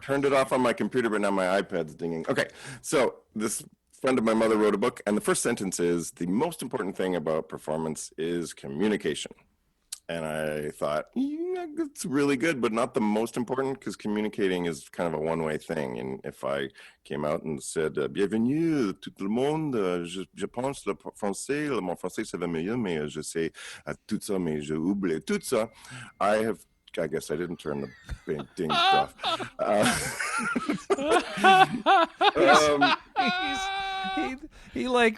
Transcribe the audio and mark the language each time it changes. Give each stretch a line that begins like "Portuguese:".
English: I turned it off on my computer, but now my iPad's dinging. Okay, so this friend of my mother wrote a book, and the first sentence is, the most important thing about performance is communication. And I thought, yeah, it's really good, but not the most important, because communicating is kind of a one-way thing. And if I came out and said,
French: bienvenue tout le monde, je pense le français, mon français ça va mieux, mais je sais tout ça, mais je oublie tout ça.
English: I guess I didn't turn the big ding stuff.